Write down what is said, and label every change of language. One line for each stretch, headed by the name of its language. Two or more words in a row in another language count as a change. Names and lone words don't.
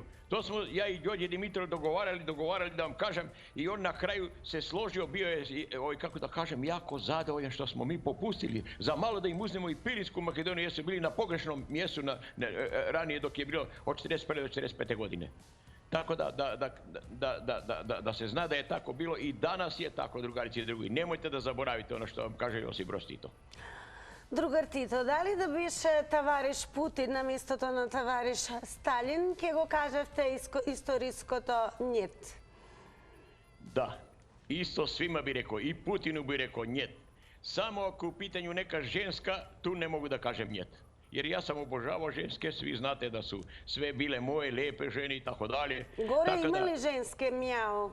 Serbian: To smo ja i Đorđe Dimitrov dogovarali da vam kažem, i on na kraju se složio, bio je, kako da kažem, jako zadovoljan što smo mi popustili za malo da im uzmemo i Pirinjsku Makedoniju, jer su bili na pogrešnom mjestu ranije dok je bilo od 41. do 45. godine. Tako da se zna da je tako bilo i danas je tako, drugarici i drugi. Nemojte da zaboravite ono što vam kaže Josip Broz Tito.
Macedonian: Другар Тито, дали да беше тавариш Путин на местото на тавариш Сталин, ке го кажавте историското нет?
Serbian: Da, isto svima bi rekao, i Putinu bi rekao njet. Samo ako u pitanju neka ženska, tu ne mogu da kažem njet. Jer ja sam obožavao ženske, svi znate da su sve bile moje, lepe žene i tako dalje. Gore ima li ženske mjau?